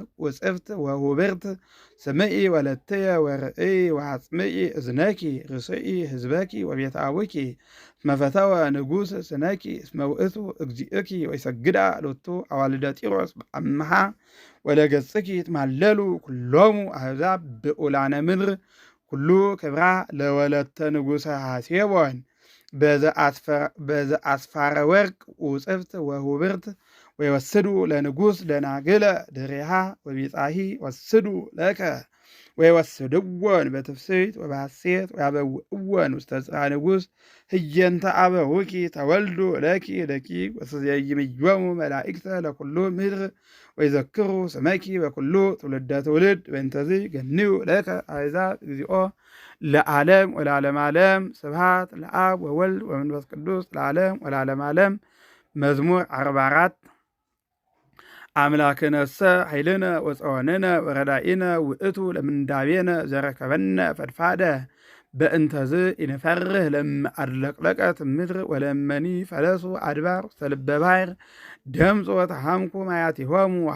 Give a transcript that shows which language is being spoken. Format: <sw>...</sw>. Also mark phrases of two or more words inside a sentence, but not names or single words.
<gez>ወጽፍት ወሁብርት ስምዒ ወለትየ ወርእይ ወአጽምዒ እዝነኪ ርስዒ ህዝበኪ ወቤተ አቡኪ እስመ ፈተወ ንጉሥ ስነኪ እስመ ውእቱ እግዚእኪ ወይሰግዳ ሎቱ አዋልደ ጢሮስ በአምሃ ወለገጽኪ ይትማለሉ ኩሎሙ አሕዛብ ብዑላነ ምድር ኩሉ ክብራ ለወለተ ንጉሠ ሐሴቦን በዘአስፋረ ወርቅ ውጽፍት ወሁብርት ወይወስዱ ለንጉሥ ደናግለ ድሬሃ ወቢጻሂ ወስዱ ለከ ወይወስድዎን በትፍስሕት ወበሐሴት ወያበውእዎን ውስተ ጽርሐ ንጉሥ ህየንተ አበውኪ ተወልዱ ለኪ ደቂቅ ወትዜይምዮሙ መላእክተ ለኩሉ ምድር ወይዘክሩ ስመኪ በኩሉ ትውልደ ትውልድ በእንተዝ ገንዩ ለከ አሕዛብ እግዚኦ ለዓለም ወለዓለመ ዓለም። ስብሐት ለአብ ወወልድ ወመንፈስ ቅዱስ ለዓለም ወለዓለመ ዓለም። መዝሙር 44 አምላክነሰ ኃይልነ ወፀወንነ ወረዳኢነ ውእቱ ለምንዳቤነ ዘረከበነ ፈድፋደ በእንተዝ ኢንፈርህ ለእምአድለቅለቀት ምድር ወለመኒ ፈለሱ አድባር ውስተ ልበ ባሕር ደምጾ ተሃምኩ ማያቲሆሙ</gez>